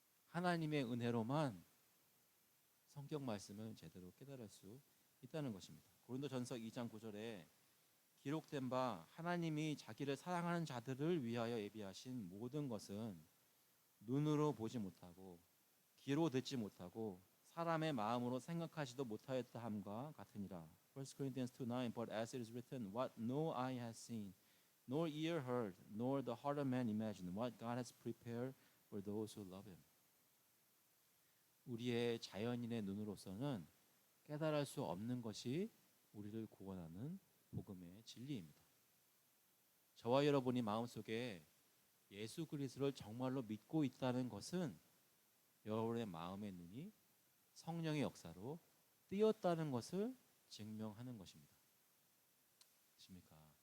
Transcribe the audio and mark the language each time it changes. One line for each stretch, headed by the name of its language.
Korean: 하나님의 은혜로만 성경 말씀을 제대로 깨달을 수 있다는 것입니다. 고린도전서 2장 9절에 기록된 바 하나님이 자기를 사랑하는 자들을 위하여 예비하신 모든 것은 눈으로 보지 못하고 귀로 듣지 못하고 사람의 마음으로 생각하지도 못하였다 함과 같으니라.
English: 1 Corinthians 2:9 But as it is written, what no eye has seen, nor ear heard, nor the heart of man imagined, what God has prepared for those who love Him.
Korean: 우리의 자연인의 눈으로서는 깨달을 수 없는 것이 우리를 구원하는 복음의 진리입니다. 저와 여러분이 마음속에 예수 그리스도를 정말로 믿고 있다는 것은 여러분의 마음의 눈이 성령의 역사로 뜨였다는 것을 증명하는 것입니다. 십니까?